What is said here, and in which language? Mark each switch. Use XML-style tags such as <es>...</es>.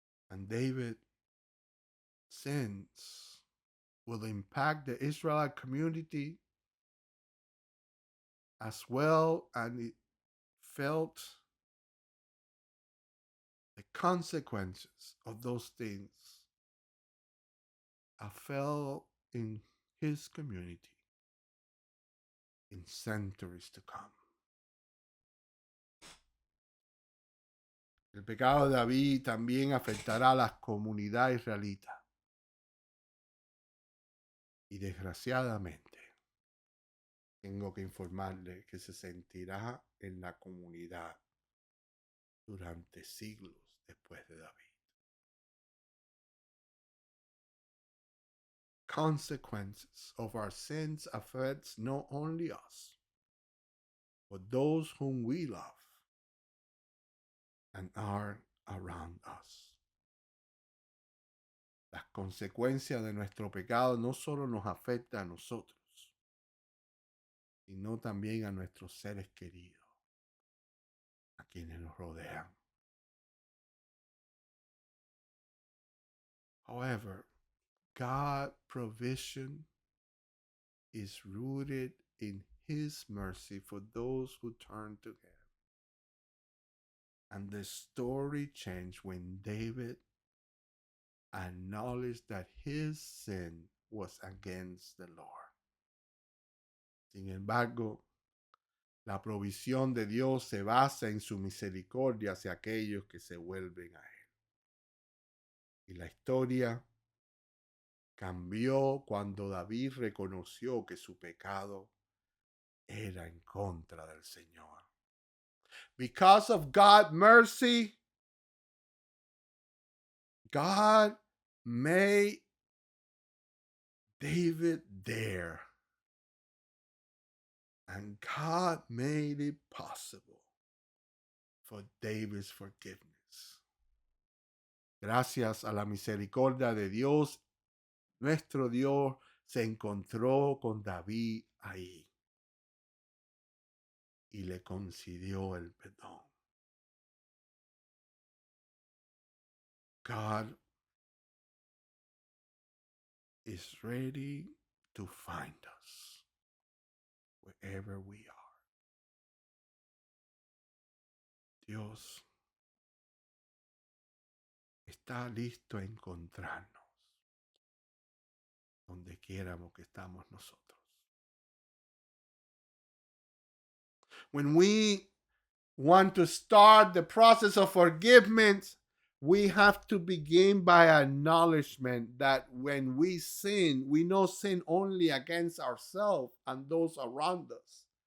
<en>And David's sins will impact the Israelite community as well, and it felt the consequences of those things I felt in his community in centuries to come.</en> <es>El pecado de David también afectará a la comunidad israelita. Y desgraciadamente, tengo que informarle que se sentirá en la comunidad durante siglos después de David.</es> <en>Consequences of our sins affects not only us, but those whom we love and are around us.</en> <es>Las consecuencias de nuestro pecado no solo nos afectan a nosotros, sino también a nuestros seres queridos, a quienes nos rodean.</es> <en>However, God's provision is rooted in his mercy for those who turn to him. And the story changed when David acknowledged that his sin was against the Lord.</en> <es>Sin embargo, La provisión de Dios se basa en su misericordia hacia aquellos que se vuelven a Él. Y la historia cambió cuando David reconoció que su pecado era en contra del Señor.</es> <en>Because of God's mercy, God made David there. And God made it possible for David's forgiveness.</en> <es>Gracias a la misericordia de Dios, nuestro Dios se encontró con David ahí y le concedió el perdón.</es> <en>God is ready to find us wherever we are.</en> <es>Dios está listo a encontrarnos donde quieramos que estamos nosotros.</es> <en>When we want to start the process of forgiveness, we have to begin by acknowledgement that when we sin, we not sin only against ourselves and those around us.</en>